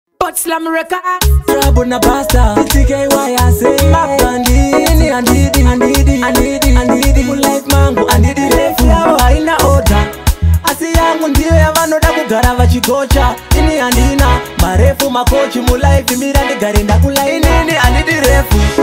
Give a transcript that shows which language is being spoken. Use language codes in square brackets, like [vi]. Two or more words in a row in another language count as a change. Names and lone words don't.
[en] But Slam Records. Trouble na basta, T K Y I say. [sn] Mapandi, ini andidi, andidi, andidi, andidi. Mu life mangu, andidi refu. Yao haina order. Asi yangu ndiyo ya vanoda kugara vachikocha. Ini andina, marefu makochi mu life, mira ndigare ndakula. Ini, ini andidi refu.